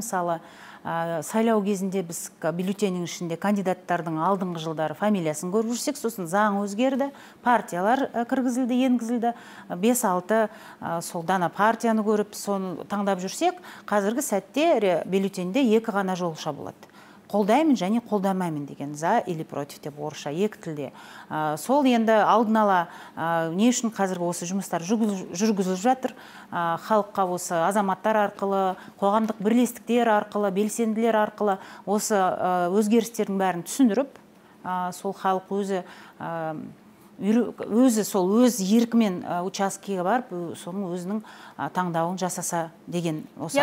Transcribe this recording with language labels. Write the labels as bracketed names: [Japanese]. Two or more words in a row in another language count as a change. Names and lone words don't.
[Kazakh] Мысалы, сайлау кезінде біз бюллетеннің ішінде кандидаттардың алдыңғы жылдары фамилиясын көріп жүрсек, сосын заң өзгерді, партиялар кіргізілді, енгізілді, 5-6 сол дана партияны көріп, соны таңдап жүрсек, қазіргі сәтте бюллетенде 2 ғана жолша болады. Қолдаймын және қолдамаймын деген, [Russian] за или против [Kazakh] деп орысша, 2 тілде. Сол енді алдын ала не үшін қазіргі осы жұмыстар жүргізіліп жатыр, халыққа осы азаматтар арқылы, қоғамдық бірлестіктер арқылы, белсенділер арқылы осы өзгерістердің бәрін түсіндіріп, сол халық өзі сол өз еркімен учаскеге барып, соның өзінің таңдауын жасаса деген осы.